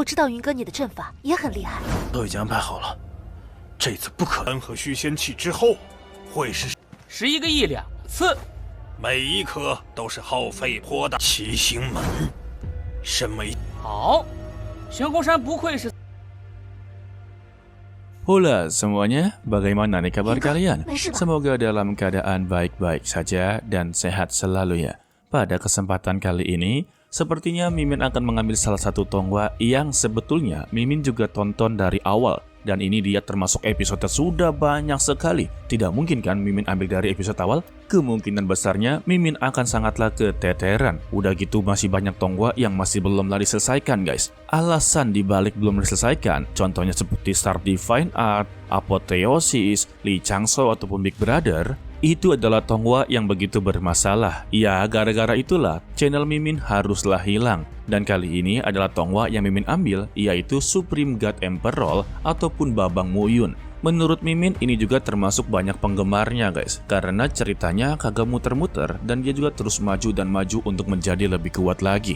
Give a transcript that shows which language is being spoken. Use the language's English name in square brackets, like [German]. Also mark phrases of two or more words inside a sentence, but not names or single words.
[Chinese] 我知道云哥你的阵法也很厉害，都已经安排好了，这次不可能。和虚仙气之后，会是 11个亿2次，每一颗都是耗费颇大。七星门，什么？好，玄空山不愧是。 [Indonesian] Hola semuanya, bagaimana nih kabar kalian? [Chinese] 没事吧？ [Indonesian] Semoga dalam keadaan baik-baik saja dan sehat selalu ya. Pada kesempatan kali ini, sepertinya Mimin akan mengambil salah satu tonggua yang sebetulnya Mimin juga tonton dari awal. Dan ini dia termasuk episode sudah banyak sekali. Tidak mungkin kan Mimin ambil dari episode awal? Kemungkinan besarnya Mimin akan sangatlah keteteran. Udah gitu masih banyak tonggua yang masih belum diselesaikan guys. Alasan dibalik belum diselesaikan, contohnya seperti Star Divine Art, Apotheosis, Lee Changso ataupun Big Brother, itu adalah tonggua yang begitu bermasalah. Ya, gara-gara itulah channel Mimin haruslah hilang. Dan kali ini adalah tonggua yang Mimin ambil, yaitu Supreme God Emperor ataupun Babang Muyun. Menurut Mimin ini juga termasuk banyak penggemarnya guys, karena ceritanya kagak muter-muter dan dia juga terus maju dan maju untuk menjadi lebih kuat lagi.